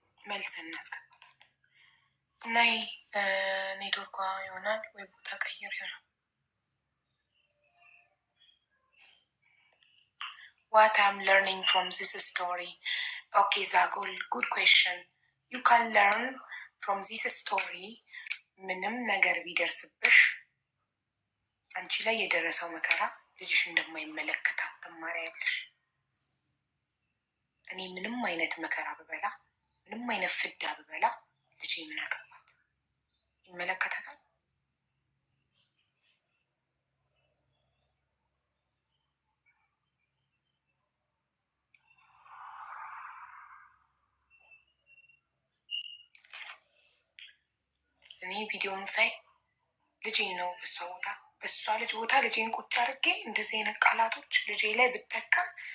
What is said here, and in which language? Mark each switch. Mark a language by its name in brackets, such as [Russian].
[Amharic] መልስ እናስገባታለን። ናይ ኔትወርኳ ይሆናል ወይ ቦታ ቀይር ይሆናል። [English] What I'm learning from this story. Okay, Zagul, good question. You can learn from this story. [Amharic] ምንም ነገር ቢደርስብሽ አንቺ ላይ የደረሰው መከራ ልጅሽ እንደማይመለከታት ትማሪያለሽ። እኔ ምንም አይነት መከራ ብበላ፣ ምንም አይነት ፍዳ ብበላ ልጄ ምን አገባት? ይመለከታታል። እኔ ቪዲዮውን ሳይ ልጄን ነው በሷ ልጅ ቦታ ልጄን ቁጭ አድርጌ እንደዚህ አይነት ቃላቶች ልጄ ላይ ብጠቀም